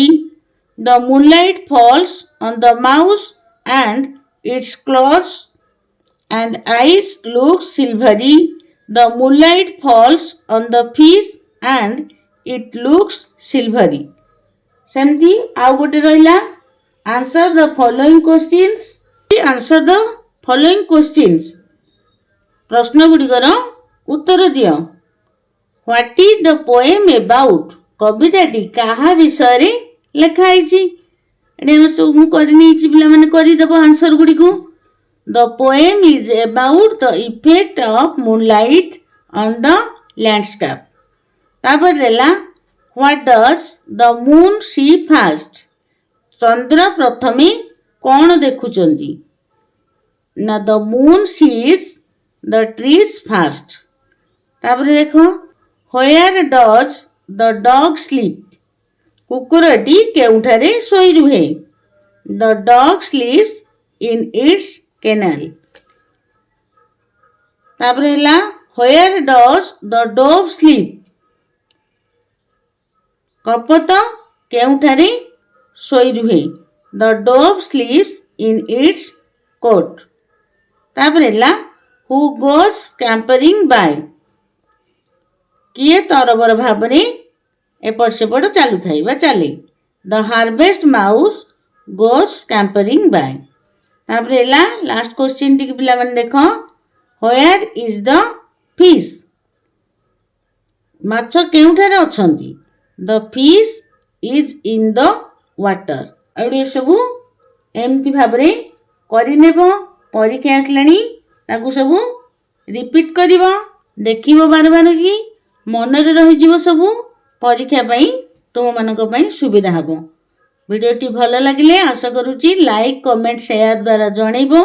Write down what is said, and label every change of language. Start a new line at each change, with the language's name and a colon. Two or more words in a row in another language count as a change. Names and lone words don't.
English: The moonlight falls on the mouse and its claws and eyes look silvery. The moonlight falls on the fish and it looks silvery.
Odia: ସେମିତି ଆଉ ଗୋଟେ ରହିଲା
English: answer the following questions. Answer the following questions.
Odia: ପ୍ରଶ୍ନ ଗୁଡ଼ିକର ଉତ୍ତର ଦିଅ.
English: What is the poem about?
Odia: କବିତାଟି କାହା ବିଷୟରେ ଲେଖା ହେଇଛି? ଏଠି ଆମେ ସବୁ ମୁଁ କରିନେଇଛି, ପିଲାମାନେ କରିଦେବ ଆନ୍ସର ଗୁଡ଼ିକୁ.
English: The poem is about the effect of moonlight on the landscape.
Odia: ତାପରେ ଦେଲା
English: What does the moon see first?
Odia: ଚନ୍ଦ୍ର ପ୍ରଥମେ କ'ଣ ଦେଖୁଛନ୍ତି?
English: ନା the moon sees the trees first.
Odia: ତାପରେ ଦେଖ
English: Where does the dog sleep?
Odia: କୁକୁରଟି କେଉଁଠାରେ ଶୋଇ ରୁହେ?
English: The dog sleeps in its kennel.
Odia: ତାପରେ ହେଲା
English: Where does the dove sleep?
Odia: କପୋତ କେଉଁଠାରେ ଶୋଇ ରୁହେ?
English: The dove sleeps in its coat.
Odia: ତାପରେ ହେଲା
English: Who goes scampering by?
Odia: କିଏ ତରବର ଭାବରେ ଏପଟ ସେପଟ ଚାଲୁଥାଏ ବା ଚାଲେ?
English: The harvest mouse goes scampering by.
Odia: ତାପରେ ହେଲା
English: last question
Odia: ଟିକେ ପିଲାମାନେ ଦେଖ
English: Where is the fish?
Odia: ମାଛ କେଉଁଠାରେ ଅଛନ୍ତି?
English: The fish is in the water.
Odia: ଆଉ ସବୁ ଏମିତି ଭାବରେ କରିନେବ. ପରୀକ୍ଷା ଆସିଲାଣି, ତାକୁ ସବୁ ରିପିଟ୍ କରିବ, ଦେଖିବ ବାର ବାର କି ମନରେ ରହିଯିବ ସବୁ. ପରୀକ୍ଷା ପାଇଁ ତୁମମାନଙ୍କ ପାଇଁ ସୁବିଧା ହେବ. ଭିଡ଼ିଓଟି ଭଲ ଲାଗିଲେ ଆଶା କରୁଛି
English: like comment share
Odia: ଦ୍ୱାରା ଜଣେଇବ.